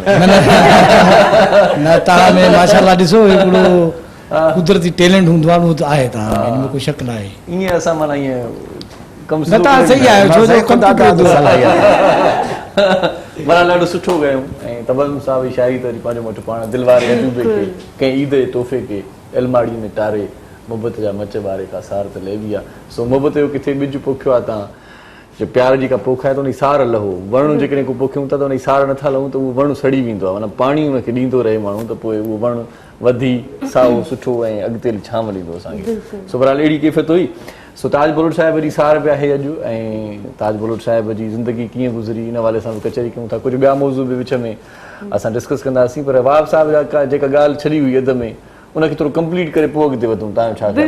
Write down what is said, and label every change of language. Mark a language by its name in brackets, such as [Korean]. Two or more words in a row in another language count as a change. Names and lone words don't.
[Sindhi] न तव्हां में माशाल्लाह ॾिसो हिकिड़ो कुदरती टैलेंट हूंदो आहे उहो त आहे तव्हां में, हिन में कोई शक न आहे ईअं असां माना ईअं कमु न तव्हां सही आहियो छो जो कंप्यूटर माना ॾाढो सुठो ॻायूं ऐं तबस्सुम साहब जी शाइरी त वरी पंहिंजो वटि पाण दिलि वारे अजूबे खे कंहिं ईद जे तोहफ़े खे अलमाड़ी में टारे मोहबत जा मच बारे का सार त लेवी आहे सो मोहबत जो किथे ॿिज पोखियो आहे तव्हां जो प्यार जी का पोख आहे त उन सार लहो वण जेकॾहिं को पोखियूं था त उन सार नथा लहूं त उहो वण सड़ी वेंदो आहे माना पाणी उनखे ॾींदो रहे माण्हू त पोइ उहो वण वधी साओ सुठो ऐं अॻिते छांव ॾींदो असांखे सो बहरहाल अहिड़ी कैफ़ियत हुई सो ताज बुलट साहिब जी सार पिया आहे अॼु ऐं ताज बुलट साहिब जी ज़िंदगी कीअं गुज़री इन वाले सां बि कचहरी कयूं था कुझु ॿिया मौज़ू बि विच में असां डिस्कस कंदासीं पर वाब साहिब जा जेका ॻाल्हि छॾी हुई अध में उनखे थोरो कंप्लीट करे पोइ अॻिते वधूं तव्हांजो छा ख़्यालु आहे?